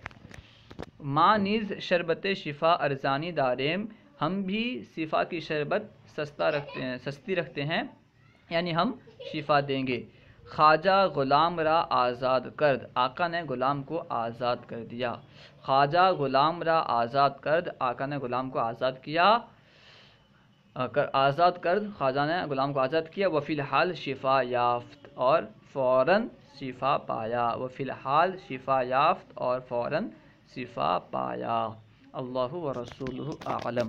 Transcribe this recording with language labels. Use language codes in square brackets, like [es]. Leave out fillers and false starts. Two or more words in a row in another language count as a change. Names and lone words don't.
[fa] ما نیز شربت شفا ارزانی داریم، [ur] ہم بھی شفا کی شربت سستی رکھتے ہیں، یعنی ہم شفا دیں گے۔ [fa] خواجہ غلام را آزاد کرد، [ur] آقا نے غلام کو آزاد کر دیا، [fa] خواجہ غلام را آزاد کرد، [ur] آقا نے غلام کو آزاد کیا، خواجہ نے غلام کو آزاد کیا، [fa] وفی الحال شفا یافت، [ur] اور فوراً شفا پایا، [fa] وفی الحال شفا یافت [ur] اور فوراً شفا پایا۔ [ar] اللہ و رسولہ اعلم۔